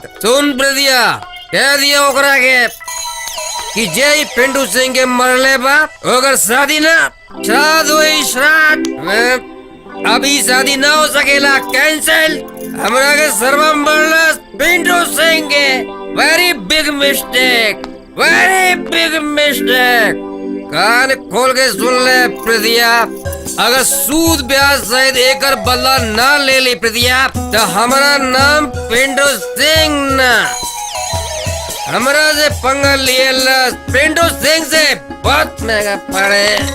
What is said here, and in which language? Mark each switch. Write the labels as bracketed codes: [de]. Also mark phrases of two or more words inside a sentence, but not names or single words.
[bho] सुन प्रिया, कह दिया ओकरा के कि जय पिंटू सिंह के मरले बा ओकर शादी न श्राद्ध हुई श्राद्ध। अभी शादी ना हो सकेला, कैंसिल। हमरा के सर्वम मरला पिंटू सिंह के। [en] Very big mistake, very big mistake. [bho] कान खोल के सुन ले प्रिया, अगर सूद ब्याज सहित एकर बदला ना ले ली प्रिया तो हमारा नाम पिंटू सिंह ना। हमरा से पंगा लिए पिंटू सिंह से बहुत महंगा पड़े।